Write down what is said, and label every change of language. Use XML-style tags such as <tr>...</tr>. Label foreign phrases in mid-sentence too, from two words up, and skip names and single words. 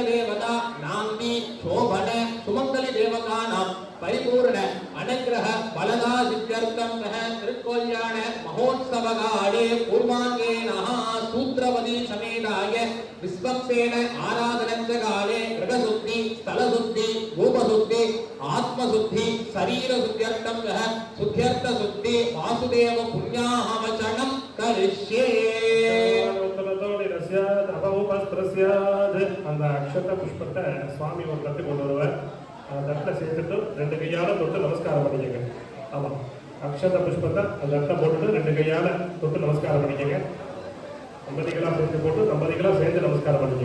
<sa>देवता नाम्नी शोभन सुमंगली देवतानां परिपूर्ण अनुग्रह बलदा सिद्ध्यर्थं त्रिकोल्याण महोत्सवकाले पूर्वाङ्गेनः सूत्रवदी समेताय विश्वक्सेन आराधनकाले गृहशुद्धि स्थलशुद्धि रूपशुद्धि आत्मशुद्धि शरीरशुद्ध्यर्थं शुद्ध्यर्थ शुद्धि वासुदेव पुण्याहवचनं करिष्ये</sa> <ta>அந்த அக்ஷத புஷ்பத்தை சுவாமி ஒரு தட்டு கொண்டு வருவார். அந்த தட்டில் சேர்த்துட்டு 2 கையால தொட்டு நமஸ்காரம் பண்ணிக்கங்க. ஆமாம், அக்ஷத புஷ்பத்தை அந்த தட்டை போட்டுட்டு 2 கையால தொட்டு நமஸ்காரம் பண்ணிக்கங்க. தம்பதிகளாக சேர்த்து போட்டு தம்பதிகளாக சேர்ந்து நமஸ்காரம் பண்ணிக்கங்க.</ta>